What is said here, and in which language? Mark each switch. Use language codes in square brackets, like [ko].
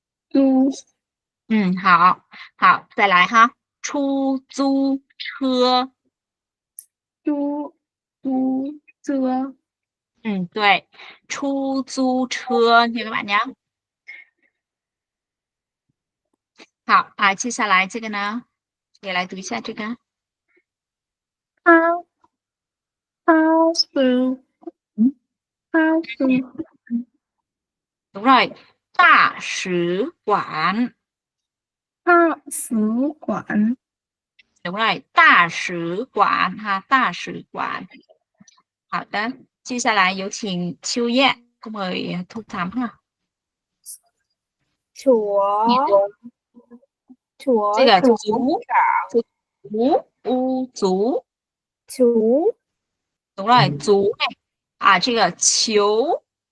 [zh] du 好好，再来哈，出租车租租车 [vi] 对，出租车nha các bạn nhé. [zh] 好接下来这个呢，也来读一下这个超超市超市 [vi] đúng rồi, 大使馆 [zh] 大使馆 [vi] đúng rồi, [zh] 大使馆哈，大使馆。好的，接下来有请秋燕， [vi] cô mời Thu Thắm ha. [zh] 左左这个左足足足 [vi] đúng rồi, [zh] 足 này 这个球